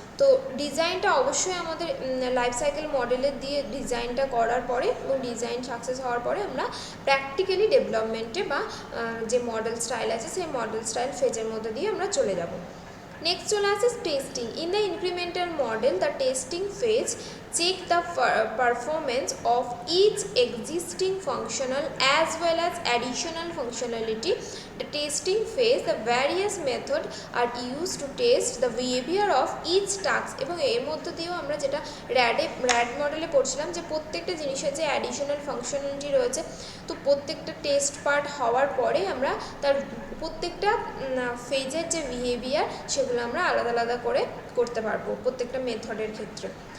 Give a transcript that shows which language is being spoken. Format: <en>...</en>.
<bn>তো ডিজাইনটা অবশ্যই আমাদের লাইফ সাইকেল মডেলের দিয়ে ডিজাইনটা করার পরে এবং ডিজাইন সাকসেস হওয়ার পরে আমরা প্র্যাকটিক্যালি ডেভেলপমেন্টে বা যে মডেল স্টাইল আছে সেই মডেল স্টাইল ফেজের মধ্যে দিয়ে আমরা চলে যাব। নেক্সট চলে আসে testing.</bn> <en>In the incremental model the testing phase check the performance of each existing functional as well as additional functionality. The testing phase the various methods are used to test the behavior of each task।</en> <bn>এবং এর মধ্যে দিয়েও আমরা যেটা র্যাড মডেলে পড়ছিলাম যে প্রত্যেকটা জিনিসের যে অ্যাডিশনাল ফাংশনালিটি রয়েছে তো প্রত্যেকটা টেস্ট পার্ট হওয়ার পরে আমরা তার প্রত্যেকটা ফেজের যে বিহেভিয়ার সেগুলো আমরা আলাদা আলাদা করে করতে পারবো প্রত্যেকটা মেথডের ক্ষেত্রে।</bn>